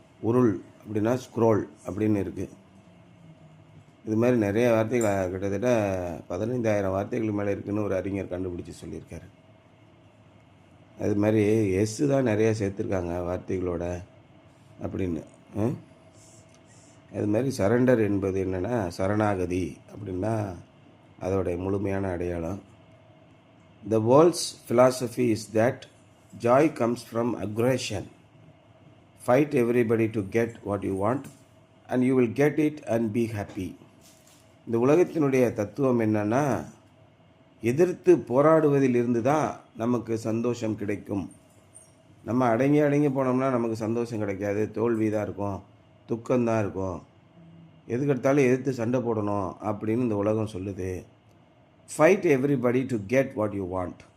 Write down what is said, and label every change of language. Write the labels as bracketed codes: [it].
[ta] உருள் அப்படின்னா ஸ்க்ரோல் அப்படின்னு இருக்குது. இது மாதிரி நிறைய வார்த்தைகள், கிட்டத்தட்ட 15,000 வார்த்தைகள் மேலே இருக்குதுன்னு ஒரு அறிஞர் கண்டுபிடிச்சி சொல்லியிருக்காரு. அது மாதிரி எஸ்ஸு தான் நிறையா சேர்த்துருக்காங்க வார்த்தைகளோட அப்படின்னு. அது மாதிரி சரண்டர் என்பது என்னென்னா சரணாகதி அப்படின்னா அதோடைய முழுமையான அடையாளம். [en] The world's philosophy is that joy comes from aggression. Fight everybody to get what you want and you will get it and be happy. [ta] இந்த உலகத்தினுடைய தத்துவம் என்னன்னா, எதிர்த்து போராடுவதில் இருந்து தான் நமக்கு சந்தோஷம் கிடைக்கும். நம்ம அடங்கி போனோம்னா நமக்கு சந்தோஷம் கிடைக்காது, தோல்வி தான் இருக்கும், துக்கம்தான் இருக்கும். எதுக்கெடுத்தாலும் எதிர்த்து சண்டை போடணும் அப்படின்னு இந்த உலகம் சொல்லுது. [en] Fight everybody to get what you want.